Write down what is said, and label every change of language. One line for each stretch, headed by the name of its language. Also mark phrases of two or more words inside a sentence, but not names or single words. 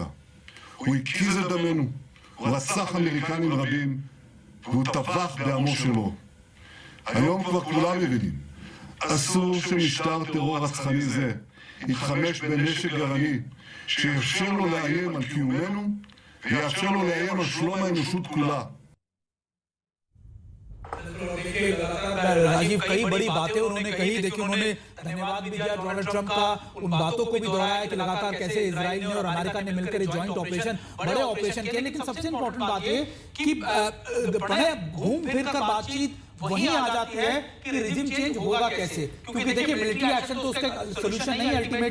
Hebrew: הוא הקיז את דמנו, הוא רצח אמריקנים רבים, והוא טבח בעמו שלו. היום כבר כולם מבינים, אסור שמשטר טרור רצחני זה יתחמש בנשק גרעיני שיאפשר לו לאיים על קיומנו ויאפשר לו לאיים על שלום האנושות כולה.
Hindi: राजीव, कई बड़ी बातें उन्होंने कही। देखिए, उन्होंने धन्यवाद भी दिया डोनाल्ड ट्रंप का, उन बातों को भी दोहराया कि लगातार कैसे इजराइल ने और अमेरिका ने मिलकर
English: joint operation,
Hindi: बड़े ऑपरेशन किए। लेकिन सबसे इंपॉर्टेंट बात ये कि घूम फिर कर बातचीत वहीं आ जाती है कि रिजिम चेंज होगा कैसे, क्योंकि देखिए
English: military action
Hindi: तो उसका सोल्यूशन नहीं है अल्टीमेट।